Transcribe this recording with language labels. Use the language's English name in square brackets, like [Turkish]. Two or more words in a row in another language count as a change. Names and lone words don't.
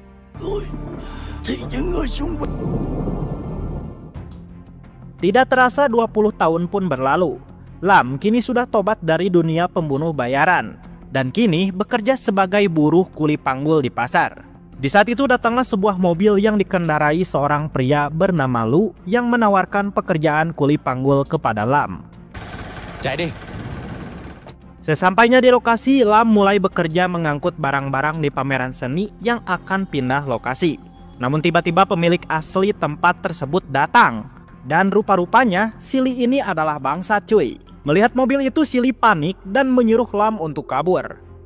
[Indonesian] Tidak terasa 20 tahun pun berlalu. Lam kini sudah tobat dari dunia pembunuh bayaran dan kini bekerja sebagai buruh kuli panggul di pasar. Di saat itu datanglah sebuah mobil yang dikendarai seorang pria bernama Lu yang menawarkan pekerjaan kuli panggul kepada Lam. [Vietnamese] Chạy đi. [Indonesian] Sesampainya di lokasi, Lam mulai bekerja mengangkut barang-barang di pameran seni yang akan pindah lokasi. Namun tiba-tiba pemilik asli tempat tersebut datang. Dan rupa-rupanya Silly ini adalah bangsa cuy. Melihat mobil itu Silly panik dan menyuruh Lam untuk kabur.